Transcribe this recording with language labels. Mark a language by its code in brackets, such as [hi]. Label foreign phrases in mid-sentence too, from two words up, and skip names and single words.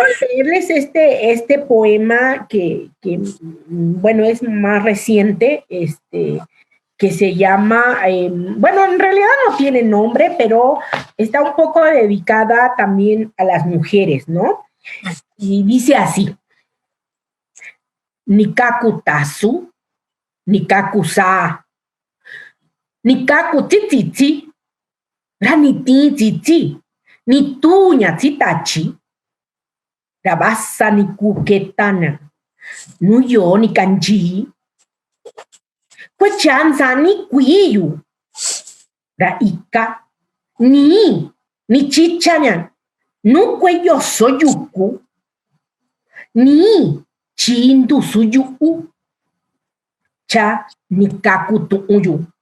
[es] Quiero leerles este poema que, bueno, es más reciente, que se llama, bueno, en realidad no tiene nombre, pero está un poco dedicada también a las mujeres, ¿no? Y dice así: [mix] Nikaku tasu, nikaku sa, nikaku tititi, raniti titi, ni tuña titachi, rabasa ni kuketana, nuyo ni kanji, kwechanza ni kuiyu, raika, ni chichañan, nukwe yo soyuku, ni chindu suyuku, cha nikaku tuuyu.